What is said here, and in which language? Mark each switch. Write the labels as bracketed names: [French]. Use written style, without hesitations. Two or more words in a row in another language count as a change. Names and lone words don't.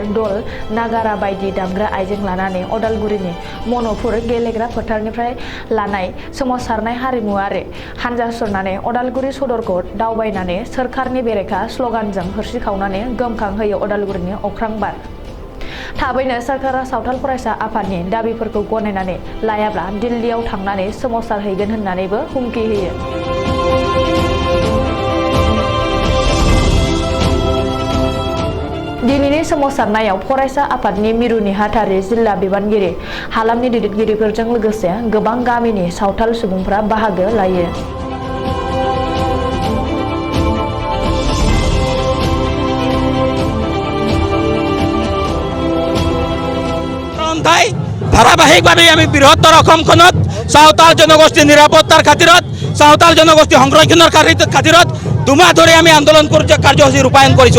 [Bodo] दल नागारा बायदि दामग्रा आइजें लानानै अदालगुरिनि मन'पुर गेलेग्रा फोथारनिफ्राय लानाय सोमावसारनाय हारिमुआरि हानजा सुरनानै अदालगुरि सदरखौ दावबायनानै सोरखारनि बेरेखा स्लगानजों होरसिखावनानै गोमखांहोयो अदालगुरिनि अख्रां बार थाबैनो सरकारा सावथाल फरायसा आफादनि दाबिफोरखौ गनायनानै लायाब्ला दिल्लीयाव थांनानै सोमावसारहैगोन होननानैबो हुमखि होयो। दिनैनि सोमावसारनायाव फरायसा आफादनि मिरु नेहाथारि जिल्ला बिबानगिरि हालामनि दैदेनगिरिफोरजों लोगोसे गोबां गामिनि सावथाल सुबुंफोरा बाहागो लायो। [Assamese] ধারাবাহিকভাৱে আমি বৃহত্তৰ অসমখনত সাঁওতাল জনগোষ্ঠীৰ নিৰাপত্তাৰ খাতিৰত সাঁওতাল জনগোষ্ঠী সংৰক্ষণৰ খাতিৰত দুমাহ ধৰি আমি আন্দোলন কাৰ্যসূচী ৰূপায়ণ কৰিছোঁ।